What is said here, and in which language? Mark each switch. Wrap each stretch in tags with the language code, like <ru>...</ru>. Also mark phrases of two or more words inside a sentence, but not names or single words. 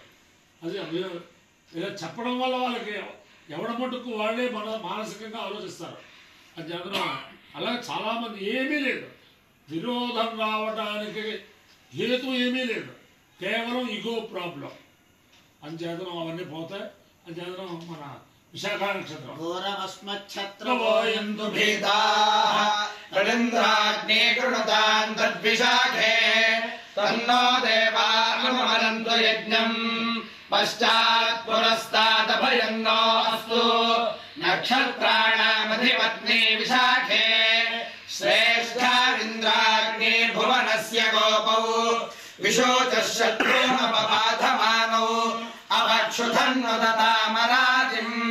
<te>అది ఇలా చెప్పడం వల్ల వాళ్ళకి ఎవడ మటుకు వాళ్ళే మానసికంగా ఆలోచిస్తారు. అది జగన్ అలాగే చాలామంది ఏమీ లేదు, విరోధం రావడానికి హేతు ఏమీ లేదు, కేవలం</te> <en>ego problem.</en> <te>అంచేతనం అవన్నీ పోతాయి. అంచేతనం మన విశాఖ నక్షత్రం</te> <sa>तन्नो देवानुमरन्तु यज्ञं पश्चात् पुरस्तादभयन्नोऽस्तु नक्षत्राणामधिपत्नी विशाखे श्रेष्ठाविन्द्राग्नि भुवनस्य गोपौ विशोचः शत्रूनपबाधमानौ क्षुधन्नुदतामराजिम्</sa>